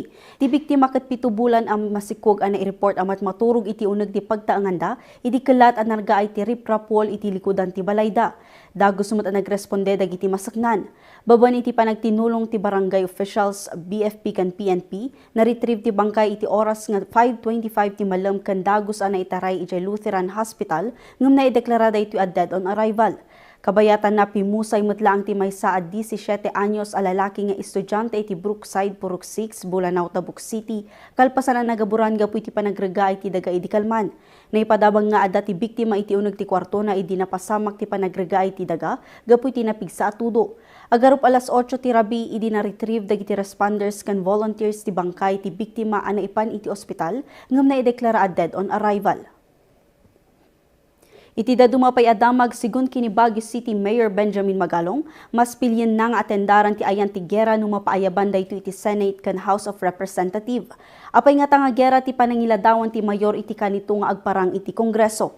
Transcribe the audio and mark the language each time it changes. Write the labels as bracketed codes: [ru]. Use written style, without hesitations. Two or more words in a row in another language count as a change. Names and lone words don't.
[ilo] Ti biktima ket 7 bulan ang masikog ang i-report amat maturog iti uneg ti pagtaanganda iti kelat ang nargaay ti riprapol iti likudan ti balayda. Dagos sumut ang nagresponde dagiti masaknan. Baban iti panagtinulong ti [en] barangay officials [ilo] BFP kan PNP na retrieve ti bangkay iti oras nga 5:25 ti malum ken dagos ang naitaray iti Lutheran Hospital ngem naideklarada iti a [en] dead on arrival. [ilo] Kabayatan na pimusay mutlaang ti maysa a 17 anyos a lalaki nga estudyante iti Brookside, Purok 6, Bulanao, Tabuk City, kalpasan ang nagaburan gapu iti panagrega iti daga iti kalman. Naipadabang nga adda ti biktima iti uneg ti kwarto na idi napasamak ti panagrega iti daga gapu iti napigsa a tudo. Agarup alas 8 ti rabi idi na retrieve dagiti responders kan volunteers ti bangkay ti biktima a naipan iti ospital ngem naideklara a [en] dead on arrival. [ilo] Iti dadumapay adamag sigun kini Baguio City Mayor Benjamin Magalong, mas pilyen na nga atendaran ti ayan ti gera no mapaayaban dayto iti Senate kan House of Representative. Apay nga tanga gera ti panangiladawan ti mayor iti kanito nga agparang iti Kongreso.